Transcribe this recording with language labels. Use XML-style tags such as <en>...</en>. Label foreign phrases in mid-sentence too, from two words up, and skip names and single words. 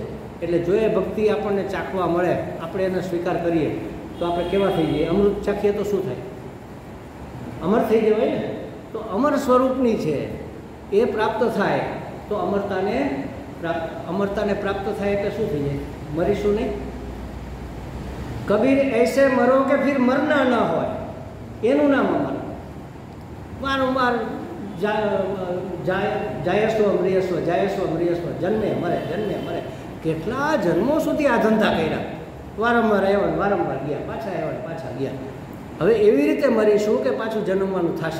<gu>એટલે જો એ ભક્તિ આપણને ચાખવા મળે, આપણે એને સ્વીકાર કરીએ તો આપણે કેવા થઈ જઈએ? અમૃત ચાખીએ તો શું થાય? અમર થઈ જવાય ને. તો અમર સ્વરૂપની છે એ પ્રાપ્ત થાય તો અમરતાને પ્રાપ્ત થાય એટલે શું થઈ જાય? મરીશું નહીં. કબીર</gu> <hi>ऐसे मरो</hi> <gu>કે</gu> <hi>फिर मरना न</hi> <gu>હોય, એનું નામ અમર. વારંવાર</gu> <sa>जायस्व अम्रियस्व,</sa> <gu>જન્મે મરે. કેટલા જન્મો સુધી આ ધંધા કર્યા. વારંવાર આવ્યા, વારંવાર ગયા, પાછા આવ્યા, પાછા ગયા. હવે એવી રીતે મરીશું કે પાછું જન્મવાનું થશે.</gu>